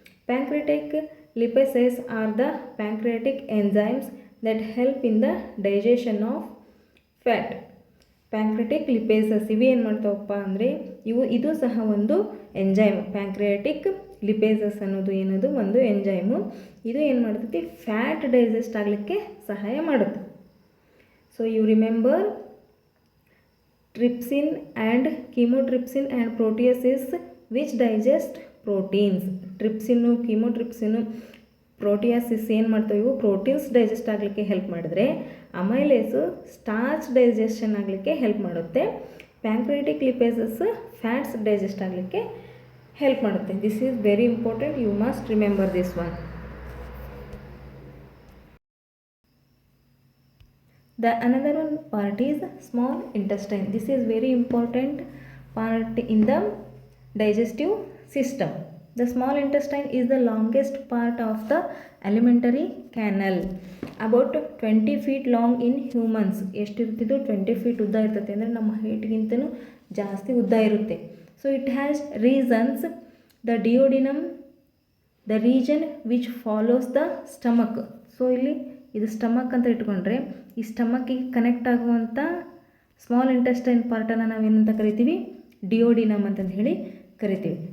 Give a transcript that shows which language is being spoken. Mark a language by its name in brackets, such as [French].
[English] Pancreatic lipases are the pancreatic enzymes that help in the digestion of fat. [Kannada] Pancreatic lipases ಇವು ಏನು ಮಾಡ್ತಾವಪ್ಪ ಅಂದರೆ ಇದು ಸಹ ಒಂದು ಎಂಜೈಮ್. ಪ್ಯಾಂಕ್ರಿಯಾಟಿಕ್ ಲಿಪೇಸಸ್ ಅನ್ನೋದು ಏನದು ಒಂದು ಎಂಜೈಮು. ಇದು ಏನು ಮಾಡ್ತೈತಿ, ಫ್ಯಾಟ್ ಡೈಜೆಸ್ಟ್ ಆಗಲಿಕ್ಕೆ ಸಹಾಯ ಮಾಡುತ್ತೆ. [English] So you remember trypsin and chymotrypsin and proteases which digest proteins. [Kannada] ಟ್ರಿಪ್ಸಿನ್ನು, ಕೀಮೋಟ್ರಿಪ್ಸಿನ್ನು, ಪ್ರೋಟಿಯಾಸಿಸ್ ಏನು ಮಾಡ್ತವೆ, ಇವು ಪ್ರೋಟೀನ್ಸ್ ಡೈಜೆಸ್ಟ್ ಆಗಲಿಕ್ಕೆ ಹೆಲ್ಪ್ ಮಾಡಿದ್ರೆ ಅಮೈಲೇಸು ಸ್ಟಾರ್ಚ್ ಡೈಜೆಷನ್ ಆಗಲಿಕ್ಕೆ ಹೆಲ್ಪ್ ಮಾಡುತ್ತೆ. ಪ್ಯಾಂಕ್ರಿಯಾಟಿಕ್ ಲಿಪೇಸಸ್ ಫ್ಯಾಟ್ಸ್ ಡೈಜೆಸ್ಟ್ ಆಗಲಿಕ್ಕೆ ಹೆಲ್ಪ್ ಮಾಡುತ್ತೆ. [English] This is very important, you must remember this one. The another one part is small intestine. This is very important part in the digestive system. The small intestine is the longest part of the alimentary canal. About 20 feet long in humans. [Kannada] ಎಷ್ಟಿರ್ತಿದ್ದು 20 feet ಉದ್ದ ಇರ್ತದೆ, ಅಂದರೆ ನಮ್ಮ ಹೈಟ್ಗಿಂತನೂ ಜಾಸ್ತಿ ಉದ್ದ ಇರುತ್ತೆ. [English] So it has reasons. The duodenum, the region which follows the stomach. [Kannada] So ಇಲ್ಲಿ ಇದು stomach ಅಂತ ಇಟ್ಕೊಂಡ್ರೆ ಈ ಸ್ಟಮಕ್ಕಿಗೆ ಕನೆಕ್ಟ್ ಆಗುವಂಥ ಸ್ಮಾಲ್ ಇಂಟೆಸ್ಟೈನ್ ಪಾರ್ಟನ್ನು ನಾವೇನಂತ ಕರಿತೀವಿ, ಡಿಯೋಡಿನಮ್ ಅಂತಂದು ಹೇಳಿ ಕರಿತೀವಿ.